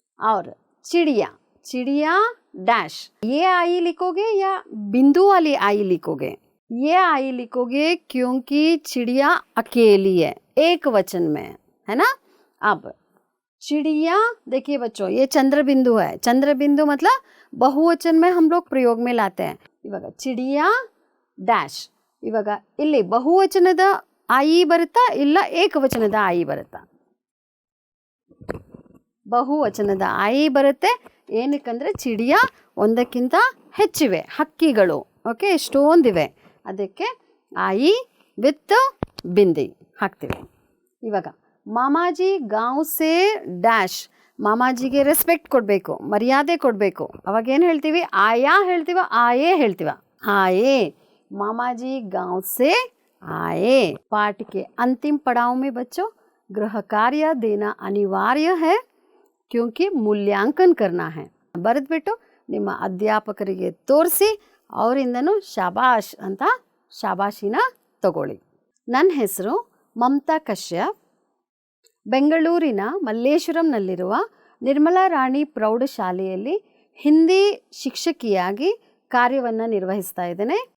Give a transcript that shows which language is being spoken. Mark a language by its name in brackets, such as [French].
[Hindi] और चिड़िया, चिड़िया डैश. ये आई लिखोगे या बिंदु वाली आई लिखोगे? ये आई लिखोगे क्योंकि चिड़िया अकेली है, एक वचन में है ना. अब चिड़िया देखिए बच्चों, ये चंद्र बिंदु है. चंद्र बिंदु मतलब बहुवचन में हम लोग प्रयोग में लाते हैं. [Kannada] इवाग [Hindi] चिड़िया डैश. [Kannada] इवाग इल्ली बहुवचनದ आई ಬರುತ್ತಾ ಇಲ್ಲ ಏಕವಚನದ आई ಬರುತ್ತಾ? ಬಹುವಚನದ आई ಬರುತ್ತೆ. ಏನಕ್ಕಂದರೆ ಚಿಡಿಯಾ ಒಂದಕ್ಕಿಂತ ಹೆಚ್ಚಿವೆ ಹಕ್ಕಿಗಳು. ಓಕೆ, ಎಷ್ಟೊಂದಿವೆ. ಅದಕ್ಕೆ ಆಯಿ ವಿತ್ ಬಿಂದಿ ಹಾಕ್ತೀವಿ. ಇವಾಗ [Hindi] ಮಾಮಾಜಿ ಗಾಂವ್ ಸೇ [Kannada] ಡ್ಯಾಶ್. ಮಾಮಾಜಿಗೆ ರೆಸ್ಪೆಕ್ಟ್ ಕೊಡಬೇಕು, ಮರ್ಯಾದೆ ಕೊಡಬೇಕು. ಅವಾಗ ಏನು ಹೇಳ್ತೀವಿ? ಆಯಾ ಹೇಳ್ತೀವ, ಆಯೇ ಹೇಳ್ತೀವ? ಆಯೇ. [Hindi] ಮಾಮಾಜಿ ಗಾಂವ್ ಸೇ आए. पाठ के अंतिम पड़ाव में बच्चों गृह कार्य देना अनिवार्य है क्योंकि मूल्यांकन करना है. [Kannada] ಬರೆದ್ಬಿಟ್ಟು ನಿಮ್ಮ ಅಧ್ಯಾಪಕರಿಗೆ ತೋರಿಸಿ ಅವರಿಂದನೂ ಶಾಬಾಷ್ ಅಂತ ಶಾಬಾಷಿನ ತಗೊಳ್ಳಿ. ನನ್ನ ಹೆಸರು ಮಮತಾ ಕಶ್ಯಪ್. ಬೆಂಗಳೂರಿನ ಮಲ್ಲೇಶ್ವರಂನಲ್ಲಿರುವ ನಿರ್ಮಲಾ ರಾಣಿ ಪ್ರೌಢಶಾಲೆಯಲ್ಲಿ ಹಿಂದಿ ಶಿಕ್ಷಕಿಯಾಗಿ ಕಾರ್ಯವನ್ನು ನಿರ್ವಹಿಸ್ತಾ ಇದ್ದೇನೆ.